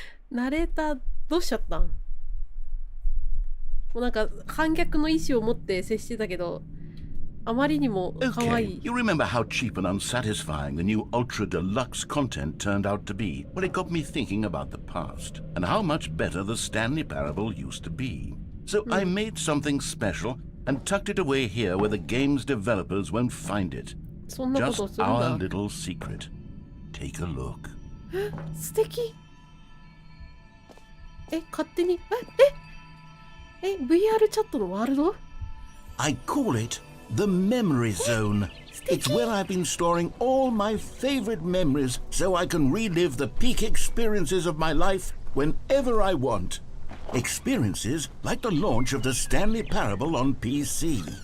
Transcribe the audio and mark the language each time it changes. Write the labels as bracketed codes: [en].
[ja] ナレーターどうしちゃったん？もうなんか反逆の意思を持って接してたけど、あまりにも可愛い。 [en] Okay, you remember how cheap and unsatisfying the new Ultra Deluxe content turned out to be? Well, it got me thinking about the past and how much better the Stanley Parable used to be. So I made something special and tucked it away here where the game's developers won't find it. [ja] そんなことをす [en] Just [ja] るんだ。 [en] our little secret. Take a look. [ja] 素敵。勝手にVR チャットのワールド？ [en] I call it the Memory Zone. It's where I've been storing all my favorite memories so I can relive the peak experiences of my life whenever I want. Experiences like the launch of the Stanley Parable on PC.